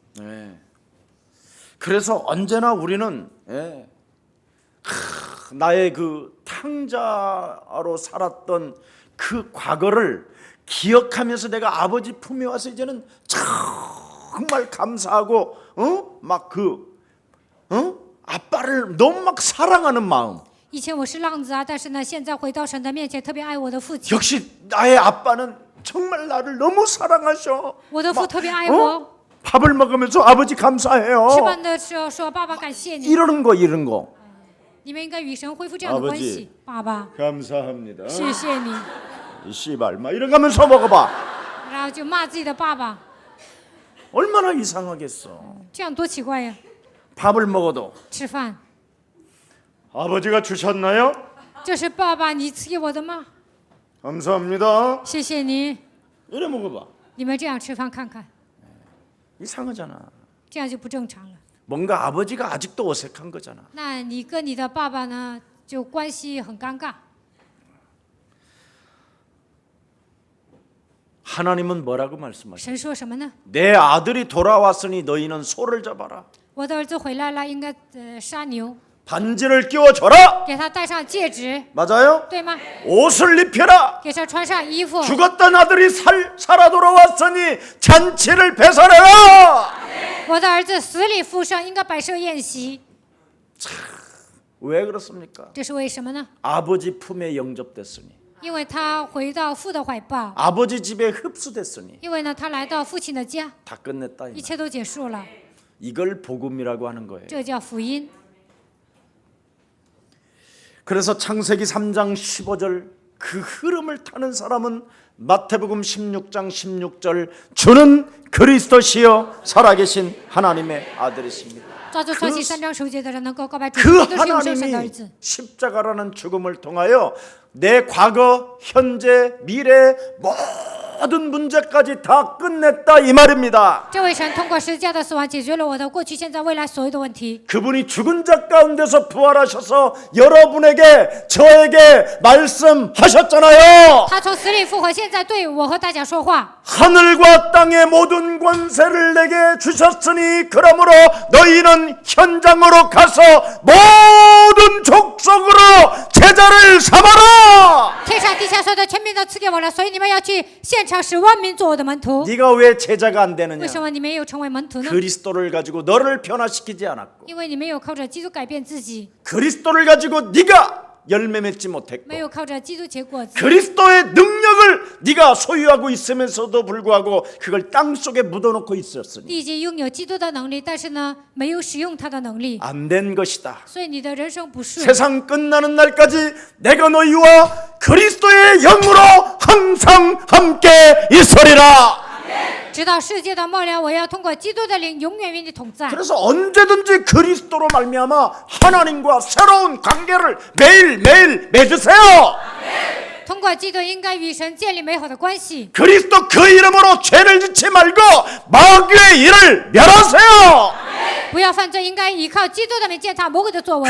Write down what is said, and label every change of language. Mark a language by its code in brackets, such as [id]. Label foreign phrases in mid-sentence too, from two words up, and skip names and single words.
[ko] 네. 그래서 언제나 우리는 나의 그 탕자로 살았던 그 과거를 기억하면서 내가 아버지 품에 와서 이제는 정말 감사하고 아빠를 너무 막 사랑하는 마음. [zh] 以前我是浪子啊，但是呢，现在回到神的面前，特别爱我的父亲。 [ko] 역시 나의 아빠는 정말 나를 너무 사랑하셔. [zh] 我的父特别爱我， [ko] 밥을 먹으면서 아버지 감사해요. [zh] 吃饭的时候说：“爸爸，感谢你。 [ko] 이러는 거. ” [zh] 你们应该与神恢复这样的关系。爸爸， [ko] 감사합니다. [zh] 谢谢你。 [ko] 이 씨발 막 이러면서 먹어봐. [zh] 然后就骂自己的爸爸， [ko] 얼마나 이상하겠어. [zh] 这样多奇怪呀！ [ko] 밥을 먹어도 [zh] 吃饭， [ko] 아버지가 주셨나요? [zh] 这是爸爸你赐给我的吗？ [ko] 감사합니다. [zh] 谢谢你。 [ko] 이래 먹어봐. [zh] 你们这样吃饭看看， [ko] 이상하잖아. [zh] 这样就不正常了。 [ko] 뭔가 아버지가 아직도 어색한 거잖아. [zh] 那你跟你的爸爸呢，就关系很尴尬。 [ko] 하나님은 뭐라고 말씀하셔? [zh] 神说什么呢？ [ko] 내 아들이 돌아왔으니 너희는 소를 잡아라. [zh] 我的儿子回来了，应该杀牛， [ko] 반지를 끼워줘라. [zh] 给他戴上戒指， [ko] 맞아요? [zh] 对吗？ [ko] 옷을 입혀라. [zh] 给他穿上衣服。 [ko] 죽었던 아들이 살아 돌아왔으니 잔치를 배설해라. [zh] 我的儿子死里复生，应该摆设宴席。 [ko] 왜 그렇습니까? [zh] 这是为什么呢？ [ko] 아버지 품에 영접됐으니, [zh] 因为他回到父的怀抱， [ko] 아버지 집에 흡수됐으니 [zh] 因为呢，他来到父亲的家， [ko] 다 끝냈다. [zh] 一切都结束了， [ko] 이걸 복음이라고 하는 거예요. [zh] 这叫福音。 [ko] 그래서 창세기 3장 15절 그 흐름을 타는 사람은 마태복음 16장 16절 주는 그리스도시여 살아계신 하나님의 아들이십니다. [zh] 照着创世3章10节的人能够告白主， [ko] 그 [zh] 基督是永生神的儿 [ko] 하나님이 [zh] 子。 [ko] 십자가라는 죽음을 통하여 내 과거, 현재, 미래 모든 문제까지 다 끝냈다 이 말입니다. [zh] 这位神通过十字架的死亡解决了我的过去、现在、未来所有的问题。 [ko] 그분이 죽은 자 가운데서 부활하셔서 여러분에게 저에게 말씀하셨잖아요. [zh] 他从死里复活，现在对我和大家说话。 [ko] 하늘과 땅의 모든 권세를 내게 주셨으니 그러므로 너희는 현장으로 가서 모든 족속으로 제자를 삼아라. [zh] 天上地下所有的权柄都赐给我了，所以你们要去现场使万民做我的门徒。 [ko] 네가 왜 제자가 안 되느냐? [zh] 为什么你没有成为门徒呢？ [ko] 그리스도를 가지고 너를 변화시키지 않았고 [zh] 因为你没有靠着基督改变自己， [ko] 그리스도를 가지고 네가 열매 맺지 못했고 [zh] 没有靠着基督结果子。 [ko] 그리스도의 능력을 네가 소유하고 있으면서도 불구하고 그걸 땅속에 묻어놓고 있었으니 [zh] 你已经拥有基督的能力，但是呢，没有使用他的能力， [ko] 안 된 것이다. [zh] 所以你的人生不顺。 [ko] 세상 끝나는 날까지 내가 너희와 그리스도의 영으로 항상 함께 있으리라. [zh] 直到世界的末了，我要通过基督的灵永远与你同在。 [ko] 그래서 언제든지 그리스도로 말미암아 하나님과 새로운 관계를 매일매일 맺으세요. [zh] 通过基督应该与神建立美好的关系。 [ko] 그리스도 그 이름으로 죄를 짓지 말고 마귀의 일을 멸하세요. [zh] 不要犯罪，应该依靠基督的名践踏魔鬼的作为。